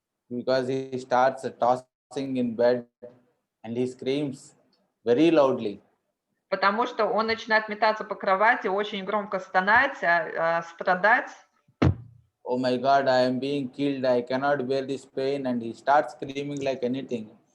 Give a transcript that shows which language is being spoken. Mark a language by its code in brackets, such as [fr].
[en] because he starts tossing in bed and he screams very loudly. [ru] Потому что он начинает метаться по кровати, очень громко стонать, страдать. [en] Oh my God, I am being killed. I cannot bear this pain. And he starts screaming like anything.